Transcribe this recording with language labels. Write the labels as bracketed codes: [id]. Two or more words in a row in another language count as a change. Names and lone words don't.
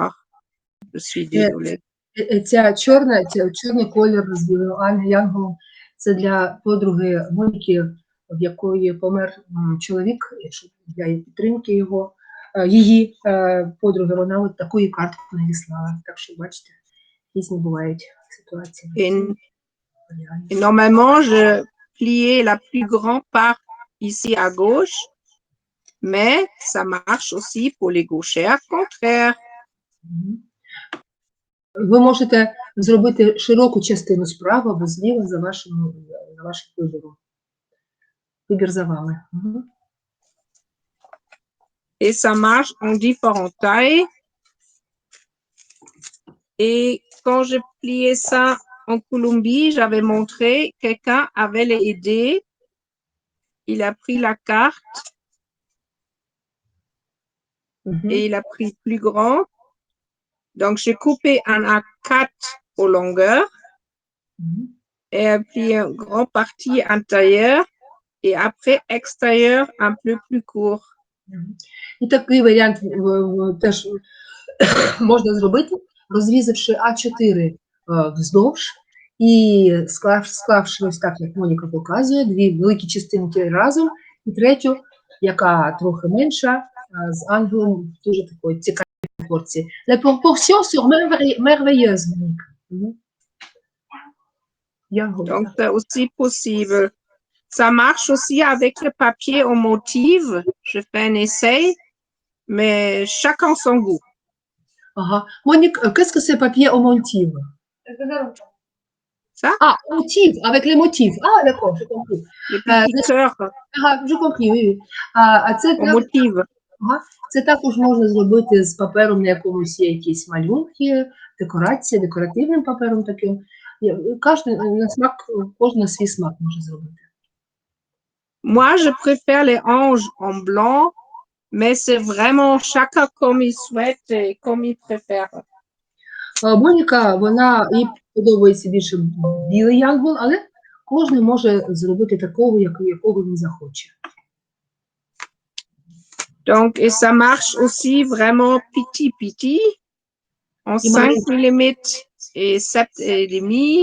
[fr] Je suis désolée. [uk] Чорний колір з білим янголом – це для подруги Моніки, в якої помер чоловік, якщо для підтримки її подруги, вона от таку картку надіслала. Так що, бачите, різні бувають ситуації. [fr] Et normalement, je pliais la plus grande part ici à gauche, mais ça marche aussi pour les gauchers contraires. [uk] Ви можете зробити широку частину справа або зліва за вашим вибором. Вибір за вами. [fr] Et ça marche en différentes tailles. Et quand je pliais ça en Colombie, j'avais montré, quelqu'un avait aidé. Il a pris la carte et il a pris plus grand. Donc, j'ai coupé un A4 aux longueurs et puis une grande partie intérieure et après extérieur un peu plus court. [uk] І такий варіант теж можна зробити, розрізавши А4 вздовж і склавши ось так, як Моніка показує, дві великі частинки разом, і третю, яка трохи менша, з ангелом, дуже такої цікавої пропорції. [fr] La proportion sur merveilleuse, Monica. Donc, c'est aussi possible. Ça marche aussi avec le papier au motif. Je fais un essai, mais chacun son goût. [uk] Ага. [fr] Monique, qu'est-ce que c'est papier au motif? Ça? Ah, motif, avec les motifs. Ah, d'accord, j'ai compris. Les petits cœurs J'ai compris, oui. Це au motif. [uk] Це також можна зробити з папером, на якомусь є якісь малюнки, декорація, декоративним папером таким. Кожен на свій смак може зробити. [fr] Moi, je préfère les anges en blanc, mais c'est vraiment chacun comme il souhaite et comme il préfère. [uk] Моніка, їй подобається більше білий янгол, але кожен може зробити такого, якого він захоче. [fr] Donc, et ça marche aussi vraiment petit, en 5 mm et 7,5.